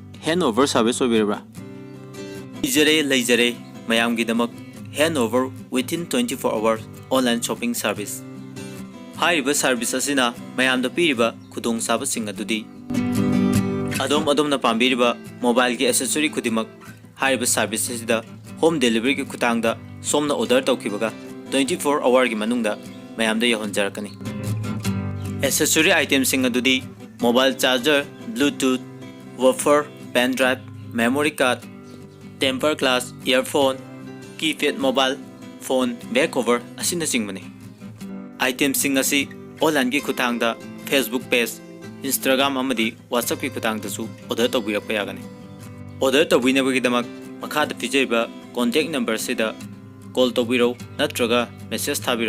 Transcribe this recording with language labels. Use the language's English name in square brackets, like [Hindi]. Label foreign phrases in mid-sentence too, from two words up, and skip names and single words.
[English] handover service [Manipuri] oibirabra leijare mayam gi damak [English] handover within 24 hours online shopping service [Manipuri] hairiba service asina mayam da piriba khudong saba sing adudi adom na pambiriba mobile gi accessory khudimak hairiba service asida [English] home delivery [Manipuri] gi khutang da somna order tawkibaga 24 hour gi manungda mayam da yahonjarakani [English] accessory items [Manipuri] sing adudi [English] mobile charger bluetooth woofer pen drive memory card temper glass earphone keypad mobile phone back cover [Manipuri] asina singmani item sing asi online gi khutang da [English] facebook page instagram [Manipuri] amadi whatsapp gi khutang da su order tawbirakpa yagani order tawbinabagi damak makhada pijaiba [English] contact number [Manipuri] sida call tawbiro natraga message thabiro